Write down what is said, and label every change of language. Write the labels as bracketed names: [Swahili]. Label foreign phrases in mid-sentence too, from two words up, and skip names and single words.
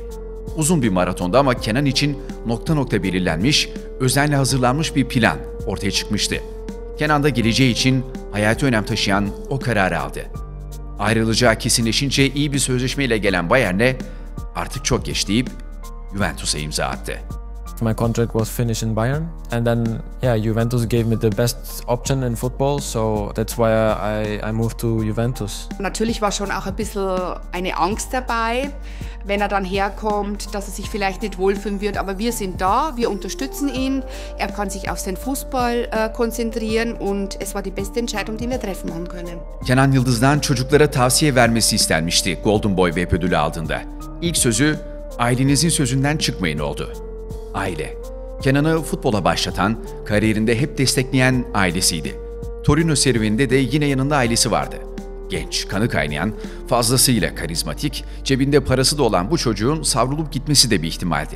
[Turkish] Uzun bir maratonda ama Kenan için nokta nokta belirlenmiş, özenle hazırlanmış bir plan ortaya çıkmıştı. Kenan da geleceği için hayati önem taşıyan o kararı aldı. Ayrılacağı kesinleşince iyi bir sözleşmeyle gelen Bayern'e artık çok geç deyip Juventus'a imza attı. [English] My contract was finished in Bayern, and then Juventus gave me the best option in football, so that's why I moved to Juventus. [German] Natürlich war schon auch ein bisschen eine Angst dabei, wenn er dann herkommt, dass er sich vielleicht nicht wohlfühlen wird, aber wir sind da, wir unterstützen ihn, er kann sich auf seinen Fußball konzentrieren und es war die beste Entscheidung, die wir treffen haben können. [Turkish] Kenan Yıldız'dan çocuklara tavsiye vermesi istenmişti Golden Boy Web ödülü aldığında. İlk sözü ailenizin sözünden çıkmayın oldu. Aile. Kenan'ı futbola başlatan, kariyerinde hep destekleyen ailesiydi. Torino serüveninde de yine yanında ailesi vardı. Genç, kanı kaynayan, fazlasıyla karizmatik, cebinde parası da olan bu çocuğun savrulup gitmesi de bir ihtimaldi.